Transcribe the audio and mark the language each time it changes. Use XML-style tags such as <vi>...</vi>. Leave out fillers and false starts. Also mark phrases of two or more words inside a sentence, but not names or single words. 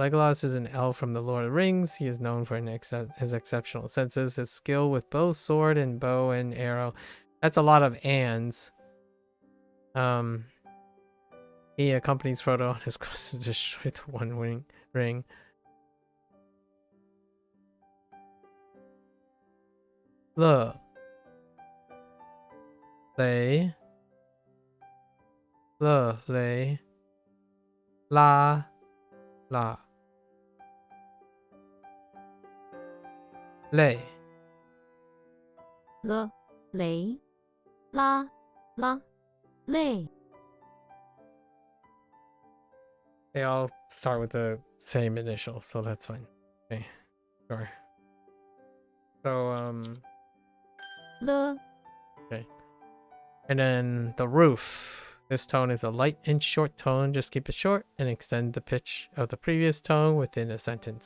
<en>Legolas is an elf from the Lord of the Rings. He is known for his exceptional senses, his skill with bow, sword, and bow and arrow. That's a lot of ands. He accompanies Frodo on his quest to destroy the One Ring.</en> <zh>Le. Lay. Le. Lay. La. La. Lay. 了雷拉拉泪</zh> <en>They all start with the same initial, so that's fine. Okay, sure. So,</en> <zh>了</zh> <en>okay. And then the roof. This tone is a light and short tone. Just keep it short and extend the pitch of the previous tone within a sentence.</en>